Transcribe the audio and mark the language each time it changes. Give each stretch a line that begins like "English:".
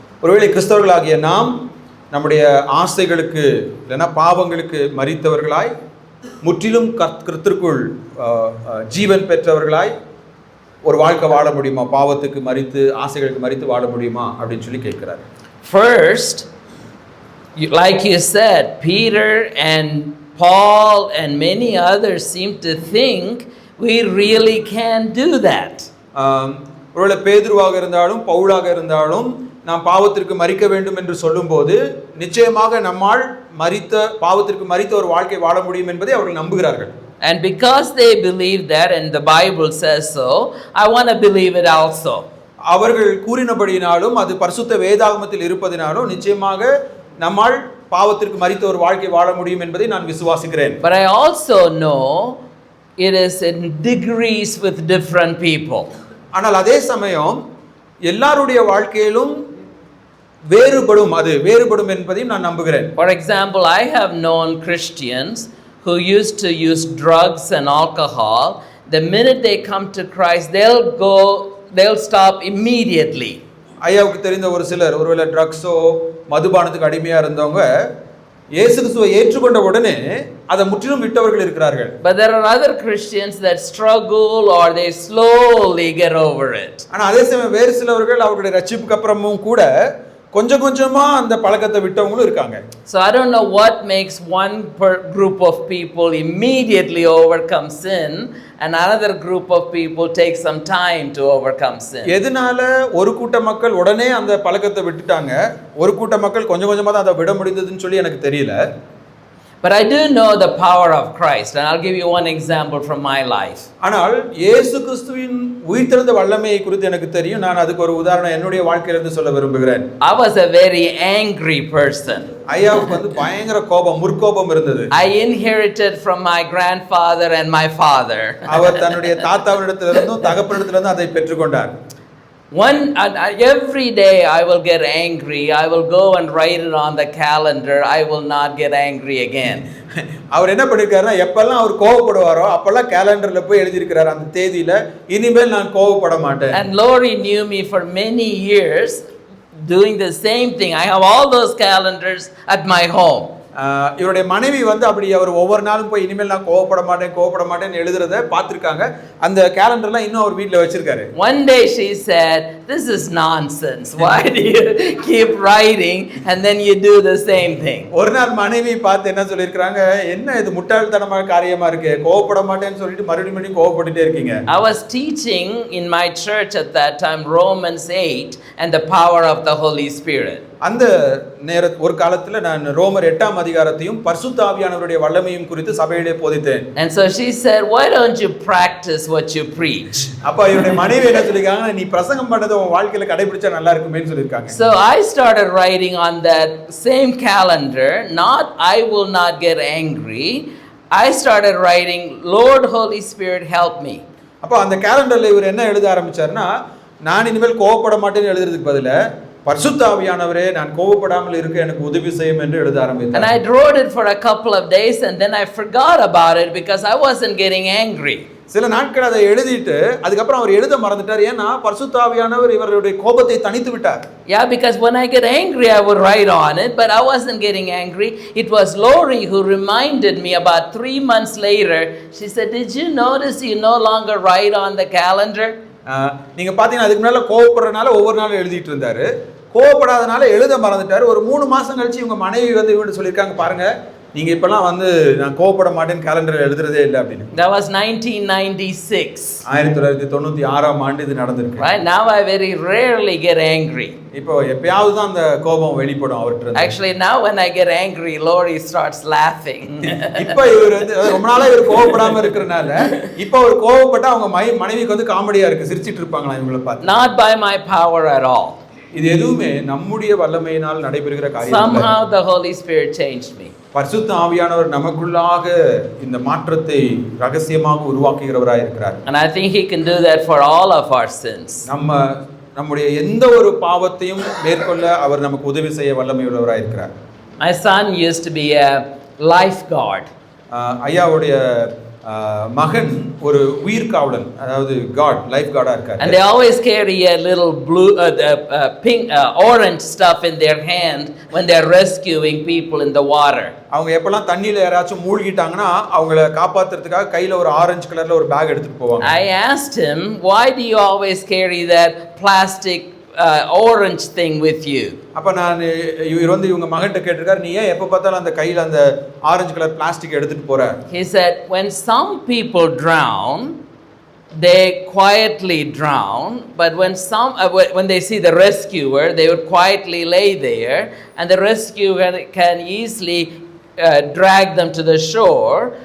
Tamil: ஒருவேளை கிறிஸ்தவர்களாகிய நாம் நம்முடைய ஆசைகளுக்கு இல்லைன்னா பாவங்களுக்கு மரித்தவர்களாய் முற்றிலும் கர்த்தருக்குள் ஜீவன் பெற்றவர்களாய் ஒரு வாழ்க்கை வாழ முடியுமா? பாவத்துக்கு மரித்து ஆசைகளுக்கு மரித்து வாழ முடியுமா அப்படின்னு சொல்லி கேட்கிறார்.
English: First, like you said, Peter and Paul and many others seem to think we really can do that.
Tamil: ஒருவேளை பேதுருவாக இருந்தாலும் பவுலாக இருந்தாலும் நாம் பாவத்திற்கு மரிக்க வேண்டும் என்று சொல்லும்போது நிச்சயமாக நம்மால் பாவத்திற்கு மரித்த ஒரு வாழ்க்கை வாழ முடியும் என்பதை அவர்கள் நம்புகிறார்கள்.
English: And because they believe that and the Bible says so, I want to believe it also.
Tamil: அவர்கள் கூறினபடியினாலும் அது பரிசுத்த வேதாகமத்தில் இருப்பதினாலும் நிச்சயமாக நம்மால் பாவத்திற்கு மரித்த ஒரு வாழ்க்கை வாழ முடியும் என்பதை நான் விசுவாசிக்கிறேன்.
English: But I also know it is in degrees with different people.
Tamil: ஆனால் அதே சமயம் எல்லாருடைய வாழ்க்கையிலும் வேறுபடும் என்பதையும் நான் நம்புகிறேன்.
English: For example, I have known Christians who used to use drugs and alcohol. The minute they come to Christ, they'll stop immediately.
Tamil: ஐயாவுக்கு தெரிந்த ஒரு சிலர் ஒருவேளை ட்ரக்ஸோ மதுபானத்துக்கு அடிமையா இருந்தவங்க இயேசு கிறிஸ்துவை ஏற்றுக்கொண்ட உடனே அதை முற்றிலும் விட்டவர்கள் இருக்கிறார்கள்.
English: But there are other Christians that struggle or they slowly get over it.
Tamil: ஆனா அதே சமயம் வேறு சிலவர்கள் அவருடைய ரட்சிப்புக்கு அப்புறமும் கூட கொஞ்சம் கொஞ்சமா அந்த பழக்கத்தை விட்டவங்களும் இருக்காங்க.
English: So I don't know what makes one group of people immediately overcome sin and another group of people take some time to overcome sin.
Tamil: எதனால ஒரு கூட்ட மக்கள் உடனே அந்த பழக்கத்தை விட்டுட்டாங்க, ஒரு கூட்ட மக்கள் கொஞ்சம் கொஞ்சமா தான் அதை விட முடிந்ததுன்னு சொல்லி எனக்கு தெரியல.
English: But I do know the power of Christ, and I'll give you one example from my life.
Tamil: ஆனால் இயேசு கிறிஸ்துவின் உயிர்த்தெழுந்த வல்லமையை குறித்து எனக்கு தெரியும். நான் அதுக்கு ஒரு உதாரணம் என்னுடைய வாழ்க்கையிலிருந்து சொல்ல விரும்புகிறேன்.
English: I was a very angry person.
Tamil: ஐயாவுக்கு வந்து பயங்கர கோபம், முற்கோபம் இருந்தது.
English: I inherited from my grandfather and my father.
Tamil: அவர் தன்னுடைய தாத்தாவிடத்திலிருந்தும் தகப்பனிடத்திலிருந்தும் அதை பெற்றுக்கொண்டார்.
English: Every day I will get angry. I will go and write it on the calendar. I will not get angry again.
Tamil: அவர் என்ன பண்ணிருக்காருன்னா எப்பெல்லாம் அவர் கோவப்படுவாரோ அப்பெல்லாம் கேலண்டர்ல போய் எழுதியிருக்கிறார் அந்த தேதியில இனிமேல் நான் கோவப்பட மாட்டேன்.
English: And Lori knew me for many years doing the same thing. I have all those calendars at my home.
Tamil: இவருடைய மனைவி வந்து அப்படி அவர் ஒவ்வொரு நாளும் போய் இனிமேல் நான் கோவப்பட மாட்டேன்னு எழுதுறத பார்த்துருக்காங்க. அந்த கேலண்டர்லாம் இன்னும் அவர் வீட்டில் வச்சிருக்காரு.
English: One day she said, "This is nonsense. Why do you keep writing and then you do the same thing?"
Tamil: ஒரு நாள் மனைவி பார்த்து என்ன சொல்லியிருக்காங்க, என்ன இது முட்டாள்தனமான காரியமா இருக்கு, கோவப்பட மாட்டேன்னு சொல்லிட்டு மறுபடியும் கோவப்பட்டுட்டே இருக்கீங்க.
English: I was teaching in my church at that time Romans 8 and the power of the Holy Spirit.
Tamil: அந்த ஒரு காலத்துல நான் ரோமர் 8ஆம் அதிகாரத்தையும் பரிசுத்த ஆவியானவருடைய வல்லமையும் குறித்து சபையிலே போதித்தேன்.
English: And so she said, "Why don't you practice what you preach?"
Tamil: அப்ப இவருடைய மனைவி என்ன சொல்லிருக்காங்க, நீ பிரசங்கம் பண்ணதை உன் வாழ்க்கையில கடைபிடிச்சா நல்லா இருக்குமேன்னு சொல்லிருக்காங்க.
English: So I started writing on that same calendar, not I will not get angry. I started writing, "Lord Holy Spirit help me."
Tamil: அப்ப அந்த கேலண்டர்ல இவர் என்ன எழுத ஆரம்பிச்சாருன்னா, நான் இனிமேல் கோவப்பட மாட்டேன்னு எழுதுறதுக்கு பதிலா பரிசுத்த ஆவியானவரே நான் கோவப்படாமல் இருக்க எனக்கு உதவி செய்யும் என்று எழுத ஆரம்பித்தார்.
English: And I wrote it for a couple of days and then I forgot about it because I wasn't getting angry.
Tamil: சில நாட்கள் அதை எழுதிட்டு அதுக்கப்புறம் அவர் எழுத மறந்துட்டார். ஏன்னா பரிசுத்த ஆவியானவர் இவருடைய கோபத்தை தணித்து விட்டார்.
English: Yeah, because when I get angry I would write on it, but I wasn't getting angry. It was Lori who reminded me about 3 months later. She said, "Did you notice you no longer write on the calendar?"
Tamil: நீங்க பாத்தீங்கன்னா அதுக்கு முன்னால கோவப்படுறதுனால ஒவ்வொரு நாளும் எழுதிட்டு இருந்தாரு. கோவப்படாதனால எழுத மறந்துட்டாரு. ஒரு 3 மாசம் கழிச்சு இவங்க மனைவி வந்து இவங்க சொல்லியிருக்காங்க, பாருங்க நீங்க இப்பெல்லாம் வந்து நான் கோவப்பட மாட்டேன்னு கேலண்டர்ல எழுதுறதே இல்லை அப்படின்னு.
English: That was 1996.
Tamil: 1996ஆம் ஆண்டு இது நடந்திருக்கு.
English: Right now I very rarely get angry.
Tamil: இப்போ எப்பயாவது தான் அந்த கோபம் வெளிப்படும் அவர்ட்ட.
English: Actually now when I get angry, Lori starts laughing.
Tamil: இப்போ இவர் வந்து ரொம்ப நாளா இவர் கோவப்படாம இருக்கறனால இப்போ அவர் கோவப்பட்டா அவங்க மனைவிக்கு வந்து காமெடியா இருக்கு, சிரிச்சிட்டு இருப்பாங்களா இவங்கள பார்த்து.
English: Not by my power at all.
Tamil: இது எதுவுமே நம்முடைய வல்லமையினால் நடைபெறுகிற காரியம் இல்ல.
English: Somehow the Holy Spirit changed me.
Tamil: பரிசுத்த ஆவியானவர் நமக்குள்ளாக இந்த மாற்றத்தை ரகசியமாக உருவாக்குகிறவராய் இருக்கிறார்.
English: And I think he can do that for all of our sins.
Tamil: நம்முடைய எந்த ஒரு பாவத்தையும் மேற்கொள்ள அவர் நமக்கு உதவி செய்ய வல்லமையுள்ளவராய் இருக்கிறார்.
English: My son used to be a lifeguard.
Tamil: ஐயாவுடைய மகன் ஒரு உயிர் காவலன், அதாவது காட் லைஃப் கார்டா இருக்காரு.
English: And they always carry a little blue pink orange stuff in their hand when they're rescuing people in the water.
Tamil: அவங்க எப்பலாம் தண்ணியில யாராச்சும் மூழ்கிட்டாங்கன்னா அவங்கள காப்பாத்துறதுக்காக கையில ஒரு ஆரஞ்சு கலர்ல ஒரு பேக் எடுத்துட்டு போவாங்க.
English: I asked him, "Why do you always carry that plastic orange thing with you?"
Tamil: அப்ப நான் இவர் வந்து இவங்க மகன்கிட்ட கேட்டிருக்காரு, நீ ஏன் எப்ப பார்த்தாலும் அந்த கையில அந்த ஆரஞ்சு கலர் பிளாஸ்டிக் எடுத்துட்டு போற?
English: He said, "When some people drown, they quietly drown, but when they see the rescuer, they would quietly lay there, and the rescuer can easily drag them to the shore.